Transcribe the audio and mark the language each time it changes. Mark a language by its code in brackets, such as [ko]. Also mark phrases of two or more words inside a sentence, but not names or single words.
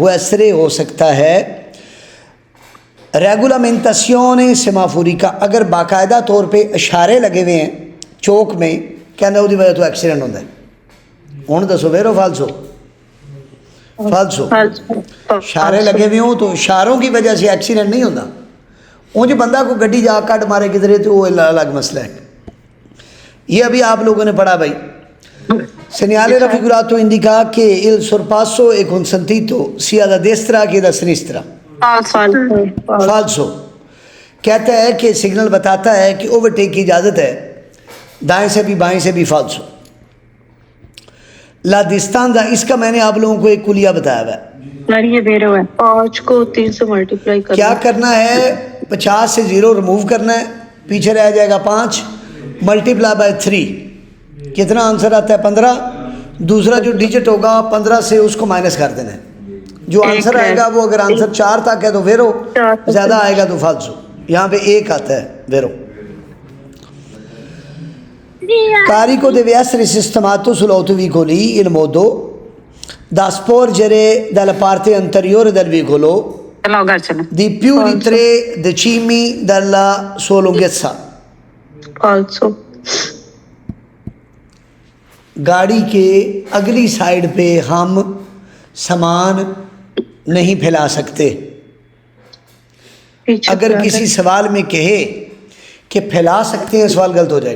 [hi] वो ऐसे हो सकता है [it] regolamentazione semaforica, [hi] अगर बाकायदा तौर पे इशारे लगे हुए हैं चौक में, कहना उसकी वजह तो एक्सीडेंट होता है। [pa] ਹੁਣ ਦੱਸੋ [it] vero falso? falso. [hi] इशारे लगे हुए हों तो इशारों की वजह से एक्सीडेंट नहीं होता। [pa] ਉਂਜ ਬੰਦਾ ਕੋ ਗੱਡੀ ਜਾ ਕੱਟ ਮਾਰੇ ਕਿਧਰੇ [hi] तो वो अलग मसला है। ये अभी आप लोगों ने पढ़ा भाई, [it] segnale raffigurato indica che il sorpasso è consentito sia da destra che da sinistra. [hi] फाल्सो। कहता है कि सिग्नल बताता है कि ओवरटेक की इजाज़त है दाएं से भी बाएं से भी। फाल्सो। [it] la distanza, [hi] इसका मैंने आप लोगों को एक कुलिया बताया हुआ है। ये वेरो है। 5 को 3 से मल्टीप्लाई करना। क्या करना है? 50 से 0 रिमूव करना है, पीछे रह जाएगा 5, [en] multiply by [hi] 3, कितना आंसर आता है? 15। दूसरा जो डिजिट होगा 15 से उसको माइनस कर देना है। जो आंसर आएगा वो, अगर आंसर 4 तक है तो वेरो, ज़्यादा आएगा तो फाल्सो। यहाँ पे 1 आता है वेरो। [it] Carico deve essere sistemato sull'autovicoli in modo da sporgere dalla parte anteriore del veicolo di più di 3 decimi dalla sua lunghezza. [hi] फाल्सो। गाड़ी के अगली साइड पे हम सामान नहीं फैला सकते। अगर किसी सवाल में कहे कि फैला सकते हैं, सवाल गलत हो जाएगा।